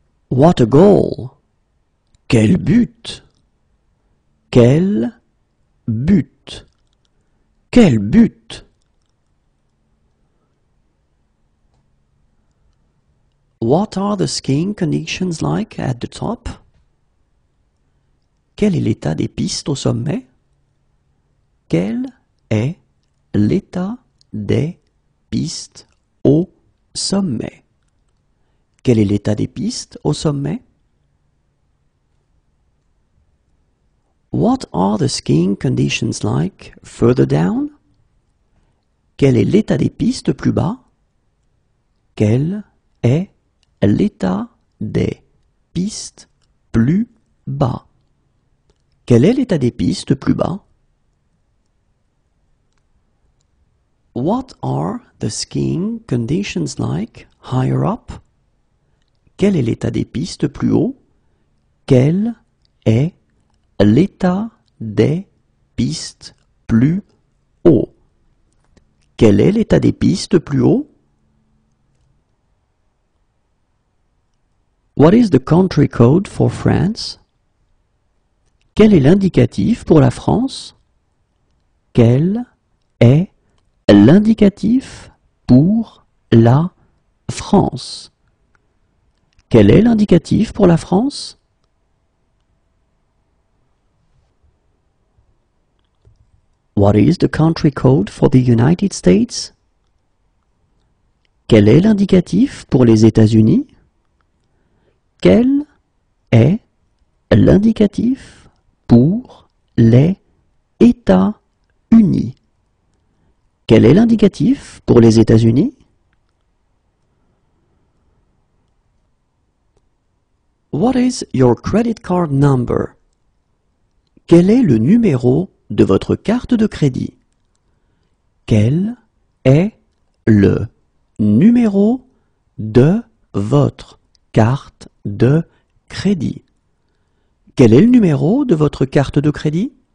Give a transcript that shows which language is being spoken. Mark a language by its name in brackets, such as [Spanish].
[English] What a goal! [French] Quel but! Quel but! Quel but! [English] What are the skiing conditions like at the top? [French] Quel est l'état des pistes au sommet? Quel est l'état des pistes au sommet? Quel est l'état des pistes au sommet? [English] What are the skiing conditions like further down? [French] Quel est l'état des pistes plus bas? Quel est l'état des pistes plus bas? Quel est l'état des pistes plus bas? [English] What are the skiing conditions like higher up? [French] Quel est l'état des pistes plus haut? Quel est l'état des pistes plus haut? Quel est l'état des pistes plus haut? [English] What is the country code for France? [French] Quel est l'indicatif pour la France? Quel est l'indicatif pour la France? Quel est l'indicatif pour la France? [English] What is the country code for the United States? [French] Quel est l'indicatif pour les États-Unis? Quel est l'indicatif pour les États-Unis? Quel est l'indicatif pour les États-Unis? [English] What is your credit card number? [French] Quel est le numéro de votre carte de crédit? Quel est le numéro de votre carte de crédit? Quel est le numéro de votre carte de crédit?